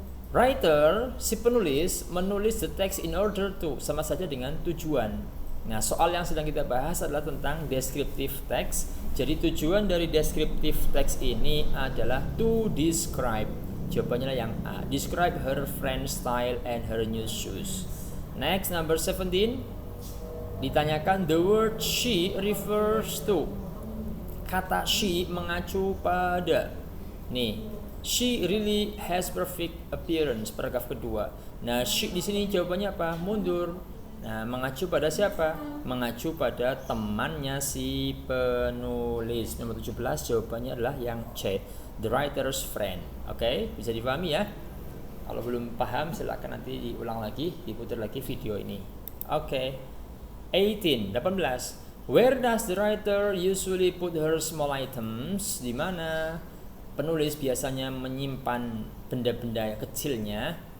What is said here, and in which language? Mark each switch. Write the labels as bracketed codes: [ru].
[id] Writer, si penulis, menulis [en] the text in order to, [id] sama saja dengan tujuan. Nah, soal yang sedang kita bahas adalah tentang descriptive text. Jadi tujuan dari descriptive text ini adalah [en] to describe. [id] Jawabannya yang A. [en] Describe her friend's style and her new shoes. Next, number 17. [id] Ditanyakan [en] the word she refers to. [id] Kata she mengacu pada. Nih, [en] she really has perfect appearance, [id] paragraf kedua. Nah, she di sini jawabannya apa? Mundur. Nah, mengacu pada siapa? Mengacu pada temannya si penulis. Nomor 17 jawabannya adalah yang C, [en] the writer's friend. [id] Oke, bisa dipahami ya? Kalau belum paham silakan nanti diulang lagi, diputar lagi video ini. Oke. 18. [en] Where does the writer usually put her small items? [id] Di mana penulis biasanya menyimpan benda-benda kecilnya?